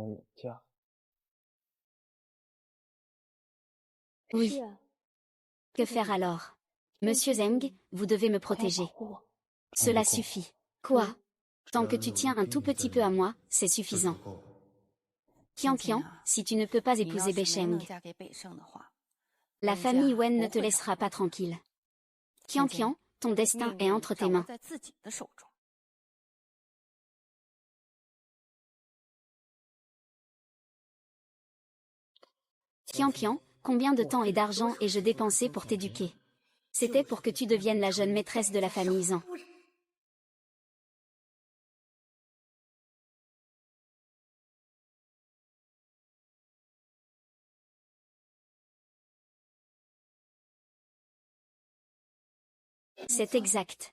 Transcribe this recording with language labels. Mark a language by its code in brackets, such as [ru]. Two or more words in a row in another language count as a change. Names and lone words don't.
[fr] Oui. Que faire alors? Monsieur Zheng, vous devez me protéger. Cela suffit. Quoi? Tant que tu tiens un tout petit peu à moi, c'est suffisant. Qian Qian, si tu ne peux pas [zh] 你要 [fr] épouser [zh] 是没 [fr] Bei [zh] 能 [fr] Sheng, [zh] 嫁给北胜的话， [fr] la [zh] 人家 [fr] famille Wen ne [zh] 不 [fr] te [zh] 会 [fr] laissera [zh] 饶 [fr] pas [zh] 过你。 [fr] tranquille. [zh] 现 [fr] Qian [zh] 在 [fr] Qian, ton destin [zh] 命 [fr] est [zh] 运 [fr] entre [zh] 掌 [fr] tes [zh] 握 [fr] mains. [zh] 在自己的手中。 [fr] Qian Qian, combien de temps et d'argent ai-je dépensé pour t'éduquer? C'était pour que tu deviennes la jeune maîtresse de la famille Zhang. C'est exact.